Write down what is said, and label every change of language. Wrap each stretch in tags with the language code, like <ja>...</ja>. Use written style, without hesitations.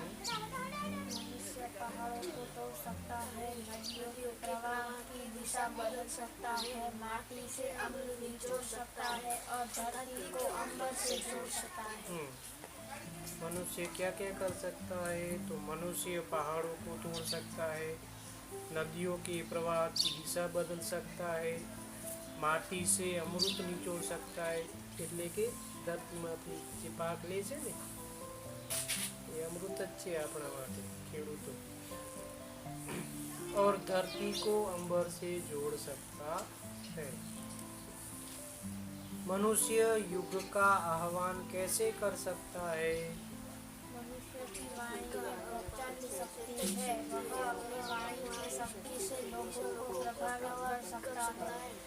<hi>मनुष्य पहाड़ों को तोड़ सकता है, नदियों के प्रवाह की दिशा बदल सकता है, माटी से अम्ल निचोड़ सकता है और धरती को अंबर से जोड़ सकता है. मनुष्य क्या क्या कर सकता है? तो मनुष्य पहाड़ों को तोड़ सकता है, नदियों के प्रवाह की दिशा बदल सकता है, माटी से अमृत निचोड़ सकता है</hi> <gu>એટલે કે ધરતીમાંથી જે પાક લે છે ને એ અમૃત જ છે આપણા માટે ખેડૂતો.</gu> <hi>और धरती को अंबर से जोड़ सकता है. मनुष्य युग का आह्वान कैसे कर सकता है? मनुष्य की वाणी प्रचंड शक्ति है, वह अपनी वाणी की शक्ति से लोगों को प्रभावित कर सकता है.</hi>